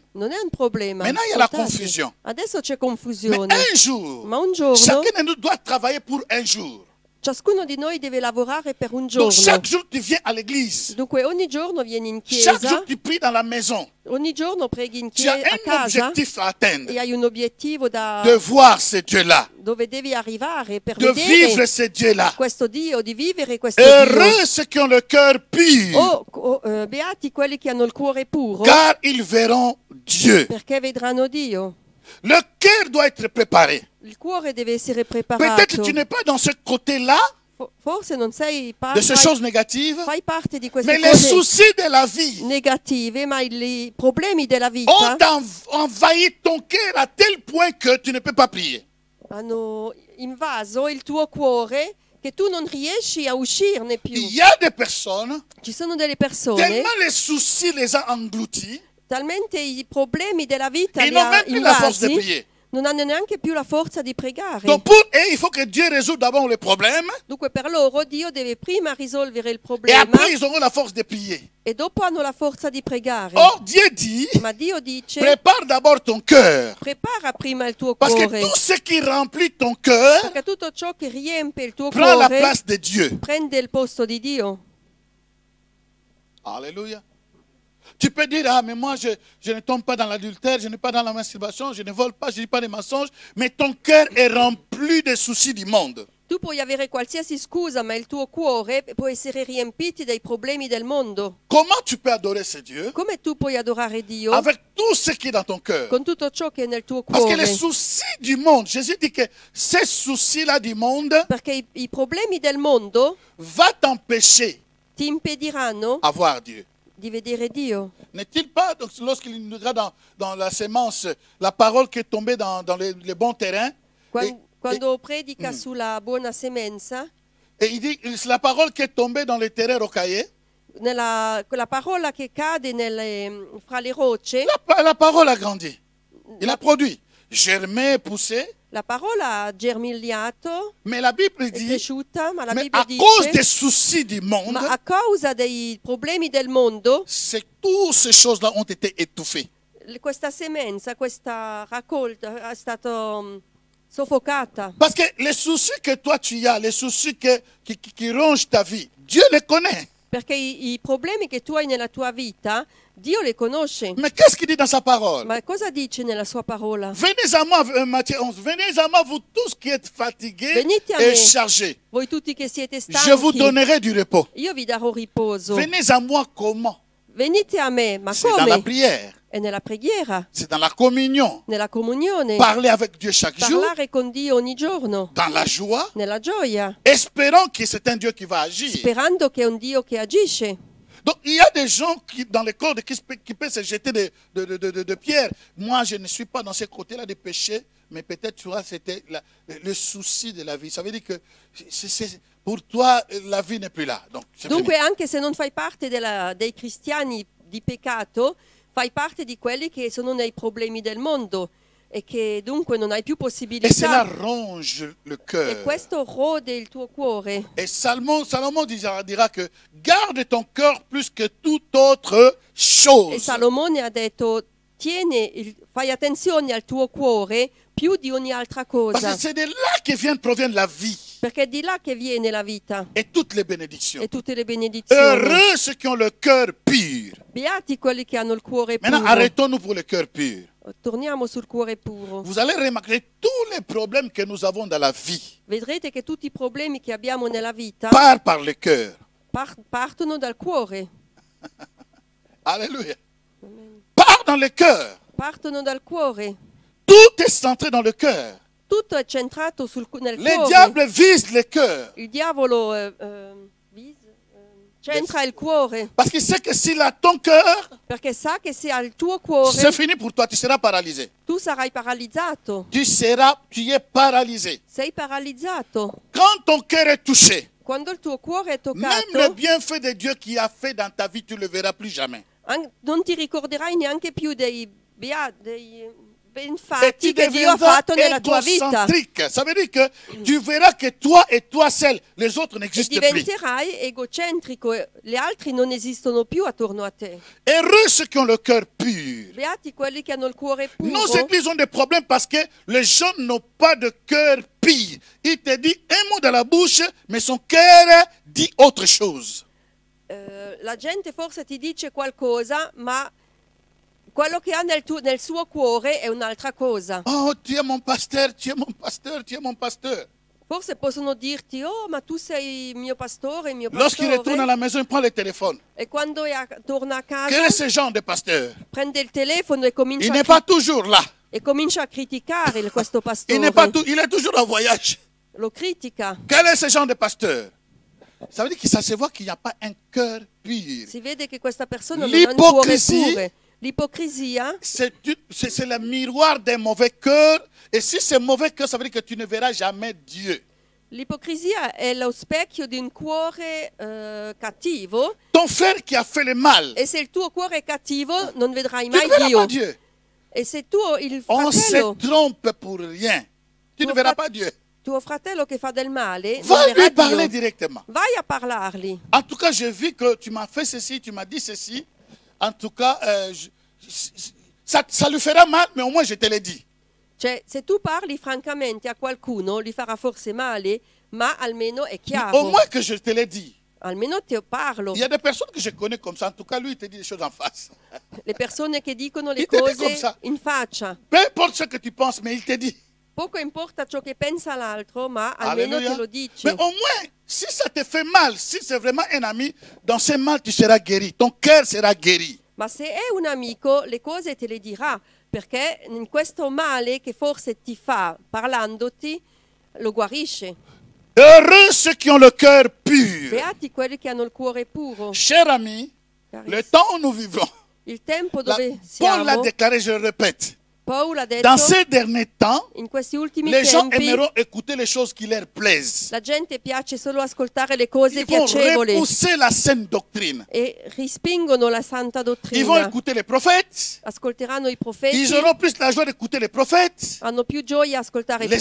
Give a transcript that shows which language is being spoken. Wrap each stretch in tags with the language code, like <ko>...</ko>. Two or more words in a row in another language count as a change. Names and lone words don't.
<it>Non è un problema.</it> <fr>Maintenant, il y a la</fr> <it>ascoltate.</it> <fr>confusion.</fr> <it>Adesso c'è</it> <fr>Mais</fr> <it>confusione.</it> <fr>un jour,</fr> <it>Ma un giorno,</it> <fr>chacun de nous doit travailler pour un jour.</fr> <it>ciascuno di noi deve lavorare per un</it> <fr>Donc</fr> <it>giorno.</it> <fr>chaque jour tu viens à l'église.</fr> <it>Dunque ogni giorno vieni in</it> <fr>Chaque</fr> <it>chiesa,</it> <fr>jour tu pries dans la maison.</fr> <it>ogni giorno preghi in</it> <fr>Tu as</fr> <it>chiesa, a</it> <fr>un</fr> <it>casa</it> <fr>objectif à atteindre.</fr> <it>e hai un obiettivo da,</it> <fr>De voir ce Dieu-là.</fr> <it>dove devi arrivare per</it> <fr>De vivre</fr> <it>vedere</it> <fr>ce Dieu-là.</fr> <it>questo Dio, di vivere questo Dio.</it> <fr>Heureux ceux qui ont le cœur pur,</fr> <it>Beati quelli che hanno il cuore puro,</it> <fr>car ils verront Dieu.</fr> <it>perché vedranno Dio.</it> <fr>Le cœur doit être préparé.</fr> <it>Il cuore deve essere</it> <fr>Peut-être</fr> <it>preparato.</it> <fr>tu n'es pas dans ce côté-là</fr> <it>Forse non sei</it> <fr>de ces choses négatives,</fr> <it>fai parte di queste</it> <fr>mais les</fr> <it>cose</it> <fr>soucis de la vie</fr> <it>negative, ma i problemi della vita</it> <fr>ont envahi ton cœur à tel point que tu ne peux pas prier.</fr> <it>hanno invaso il tuo cuore che tu non riesci a uscirne più.</it> <fr>Il y a des personnes,</fr> <it>Ci sono delle persone,</it> <fr>tellement les soucis les ont engloutis,</fr> <it>talmente i problemi della vita</it> <fr>ils</fr> <it>li</it> <fr>n'ont</fr> <it>ha</it> <fr>même plus la force de</fr> <it>invasi,</it> <fr>prier.</fr> <it>non hanno neanche più la forza di pregare.</it> <fr>Donc pour eux, il faut que Dieu résolve d'abord le problème</fr> <it>Dunque per loro Dio deve prima risolvere il</it> <fr>et</fr> <it>problema</it> <fr>après ils auront la force de prier.</fr> <it>e dopo hanno la forza di pregare.</it> <fr>Or Dieu dit,</fr> <it>Ma Dio dice,</it> <fr>prépare d'abord ton cœur.</fr> <it>prepara prima il tuo</it> <fr>Parce que</fr> <it>cuore,</it> <fr>tout ce qui remplit ton cœur</fr> <it>perché tutto ciò che riempie il tuo</it> <fr>prend la</fr> <it>cuore</it> <fr>place de Dieu.</fr> <it>prende il posto di Dio.</it> <fr>Alléluia. Tu peux dire, ah mais moi je ne tombe pas dans l'adultère, je n'ai pas dans la masturbation, je ne vole pas, je ne dis pas des mensonges, mais ton cœur est rempli des soucis du monde.</fr> <it>Tu puoi avere qualsiasi scusa, ma il tuo cuore può essere riempito dai problemi del mondo.</it> <fr>Comment tu peux adorer ce Dieu</fr> <it>Come tu puoi adorare Dio</it> <fr>avec tout ce qui est dans ton cœur?</fr> <it>con tutto ciò che è nel tuo</it> <fr>Parce que les</fr> <it>cuore?</it> <fr>soucis du monde, Jésus dit que ces soucis-là du monde</fr> <it>Perché i problemi del mondo</it> <fr>va t'empêcher</fr> <it>ti impediranno</it> <fr>à voir Dieu.</fr> <it>di vedere Dio.</it> <fr>N'est-il pas, donc, lorsqu'il nous regarde dans la sémence, la parole qui est tombée dans les bons terrains,</fr> <it>Quando predica sulla buona semenza,</it> <fr>et il dit, c'est la parole qui est tombée dans les terrains rocaillés,</fr> <it>quella parola che cade fra le rocce,</it> <fr>la parole a grandi. Il a produit, germé, poussé.</fr> <it>la parola ha germigliato,</it> <fr>Mais la Bible</fr> <it>è</it> <fr>dit,</fr> <it>cresciuta, ma la</it> <fr>mais</fr> <it>Bibbia</it> <fr>à cause des</fr> <it>dice,</it> <fr>soucis du monde,</fr> <it>ma a causa dei problemi del mondo,</it> <fr>c'est toutes ces choses-là ont été étouffées.</fr> <it>questa semenza, questa raccolta è stata soffocata.</it> <fr>Parce que les soucis que toi tu as, les soucis qui rongent ta vie, Dieu les connaît.</fr> <it>Perché i problemi che tu hai nella tua vita, Dio li conosce.</it> <fr>Mais qu'est-ce qu'il dit dans sa parole?</fr> <it>Ma cosa dice nella sua parola?</it> <fr>Venez à moi, Matthieu 11, venez à moi, vous tous qui êtes fatigués</fr> <it>Venite a</it> <fr>et</fr> <it>me,</it> <fr>chargés.</fr> <it>voi tutti che siete</it> <fr>Je vous</fr> <it>stanchi,</it> <fr>donnerai du repos.</fr> <it>io vi darò riposo.</it> <fr>Venez à moi comment?</fr> <it>Venite a me, ma</it> <fr>C'est dans la</fr> <it>come?</it> <fr>prière,</fr> <it>È nella preghiera,</it> <fr>c'est dans la communion.</fr> <it>nella comunione,</it> <fr>Parler avec Dieu chaque jour,</fr> <it>parlare con Dio ogni giorno,</it> <fr>dans la joie,</fr> <it>nella gioia,</it> <fr>espérant que c'est un Dieu qui va agir.</fr> <it>sperando che è un Dio che agisce.</it> <fr>Donc il y a des gens qui, dans les corps qui peuvent se jeter de pierres. Moi, je ne suis pas dans ce côté-là de péché, mais peut-être, tu vois, c'était le souci de la vie. Ça veut dire que pour toi, la vie n'est plus là. Donc, c'est</fr> <it>Dunque,</it> <fr>fini.</fr> <it>anche se non fai parte dei cristiani di peccato, fai parte di quelli che sono nei problemi del mondo e che dunque non hai più</it> <fr>Et cela</fr> <it>possibilità.</it> <fr>ronge le</fr> <it>E</it> <fr>cœur.</fr> <it>questo rode il tuo cuore.</it> <fr>Et Salomon dira que garde ton cœur plus que toute autre</fr> <it>E</it> <fr>chose.</fr> <it>Salomone ha detto, fai attenzione al tuo cuore più di ogni altra</it> <fr>Parce</fr> <it>cosa,</it> <fr>que c'est de là que provient la vie</fr> <it>perché è di là che viene la vita</it> <fr>et toutes les bénédictions.</fr> <it>e tutte le benedizioni.</it> <fr>Heureux ceux qui ont le cœur pur.</fr> <it>Beati quelli che hanno il cuore</it> <fr>Maintenant,</fr> <it>puro.</it> <fr>arrêtons-nous pour le cœur pur.</fr> <it>Torniamo sul cuore puro.</it> <fr>Vous allez remarquer tous les problèmes que nous avons dans la vie</fr> <it>Vedrete che tutti i problemi che abbiamo nella vita</it> <fr>partent par le cœur.</fr> <it>partono dal cuore.</it> <fr>Alléluia. Part dans le cœur.</fr> <it>Partono dal cuore.</it> <fr>Tout est centré dans le cœur.</fr> <it>Tutto è centrato nel</it> <fr>Les</fr> <it>cuore.</it> <fr>diables visent le cœur.</fr> <it>Il diavolo centra il cuore,</it> <fr>Parce qu'il sait que s'il a ton cœur,</fr> <it>perché sa che se ha il tuo cuore</it> <fr>c'est fini pour toi. Tu seras paralysé.</fr> <it>tu sarai paralizzato.</it> <fr>Tu es paralysé.</fr> <it>Sei paralizzato.</it> <fr>Quand ton cœur est touché,</fr> <it>Quando il tuo cuore è</it> <fr>même le</fr> <it>toccato,</it> <fr>bienfait de Dieu qui a fait dans ta vie, tu ne le verras plus jamais.</fr> <it>non ti ricorderai neanche più dei</it> <fr>Et</fr> <it>benfatti</it> <fr>tu</fr> <it>che Dio ha</it> <fr>deviendras</fr> <it>fatto nella tua vita.</it> <fr>égocentrique. Ça veut dire que tu verras que toi et toi seul, les autres</fr> <it>E</it> <fr>n'existent plus.</fr> <it>diventerai egocentrico, gli altri non esistono più attorno a te.</it> <fr>Heureux ceux qui ont le cœur pur.</fr> <it>Beati quelli che hanno il cuore</it> <fr>Nos</fr> <it>puro.</it> <fr>églises ont des problèmes parce que les gens n'ont pas de cœur pur. Il te dit un mot dans la bouche, mais son cœur dit autre chose.</fr> <it>La gente forse ti dice qualcosa, ma quello che ha nel suo cuore è un'altra cosa.</it> <fr>Oh, tu es mon pasteur, tu es mon pasteur, tu es mon pasteur.</fr> <it>Forse possono dirti, oh, ma tu sei il mio pastore,</it> <fr>Lorsqu'il retourne à la maison, il prend le téléphone.</fr> <it>E quando torna a</it> <fr>Quel</fr> <it>casa,</it> <fr>est ce genre de pasteur?</fr> <it>prende il telefono e</it> <fr>Il</fr> <it>comincia,</it> <fr>n'est pas toujours là.</fr> <it>a criticare questo</it> <fr>Il n'est</fr> <it>pastore.</it> <fr>pas il est toujours en voyage.</fr> <it>Lo critica.</it> <fr>Quel est ce genre de pasteur? Ça veut dire que ça se voit qu'il n'y a pas un cœur pur.</fr> <it>Si vede che questa persona non ha il cuore L'ipocrisia pure. L'ipocrisia</it> <fr>C'est le miroir d'un mauvais cœur. Et si c'est mauvais cœur, ça veut dire que tu ne verras jamais Dieu.</fr> <it>L'ipocrisia è lo specchio di un cuore cattivo,</it> <fr>Ton frère qui a fait le mal,</fr> <it>e se il tuo cuore è cattivo non vedrai</it> <fr>tu ne</fr> <it>mai</it> <fr>verras</fr> <it>Dio.</it> <fr>pas Dieu.</fr> <it>E se il</it> <fr>On se</fr> <it>fratello,</it> <fr>trompe pour rien. Tu ne verras pas Dieu.</fr> <it>tuo fratello che fa del male non</it> <fr>Va</fr> <it>verrà</it> <fr>lui parler</fr> <it>Dio,</it> <fr>directement.</fr> <it>vai a parlargli.</it> <fr>En tout cas, j'ai vu que tu m'as fait ceci, tu m'as dit ceci. En tout cas, ça lui fera mal, mais au moins je te l'ai dit.</fr> <it>Cioè, se tu parli francamente a qualcuno, gli farà forse male, ma almeno è</it> <fr>Au</fr> <it>chiaro.</it> <fr>moins que je te l'ai dit.</fr> <it>Almeno te parlo.</it> <fr>Il y a des personnes que je connais comme ça. En tout cas, lui, il te dit des choses en face.</fr> <it>Le persone che dicono le</it> <fr>Il te dit comme</fr> <it>cose</it> <fr>ça.</fr> <it>in faccia.</it> <fr>Peu importe ce que tu penses, mais il te dit.</fr> <it>Poco importa ciò che pensa l'altro, ma almeno</it> <fr>Alléluia.</fr> <it>te lo dice.</it> <fr>Mais au moins, si ça te fait mal, si c'est vraiment un ami, dans ce mal, tu seras guéri. Ton cœur sera guéri.</fr> <it>Ma se è un amico, le cose te le dirà, perché in questo male che forse ti fa, parlandoti, lo guarisce.</it> <fr>Heureux ceux qui ont le cœur pur.</fr> <it>Beati quelli che hanno il cuore puro.</it> <fr>Chers amis, le temps où nous vivons,</fr> <it>Il tempo</it> <fr>la-</fr> <it>dove</it> <fr>Paul l'a</fr> <it>siamo,</it> <fr>déclaré, je le répète,</fr> <it>Paolo ha detto,</it> <fr>dans ces derniers temps,</fr> <it>in questi ultimi</it> <fr>les gens</fr> <it>tempi</it> <fr>aimeront écouter les choses qui leur plaisent.</fr> <it>la gente piace solo ascoltare le cose</it> <fr>Ils vont</fr> <it>piacevoli</it> <fr>repousser la saine doctrine.</fr> <it>e respingono la santa</it> <fr>Ils vont</fr> <it>dottrina.</it> <fr>écouter les prophètes.</fr> <it>Ascolteranno i profeti,</it> <fr>Ils auront plus la joie d'écouter les prophètes,</fr> <it>hanno più gioia a ascoltare i</it>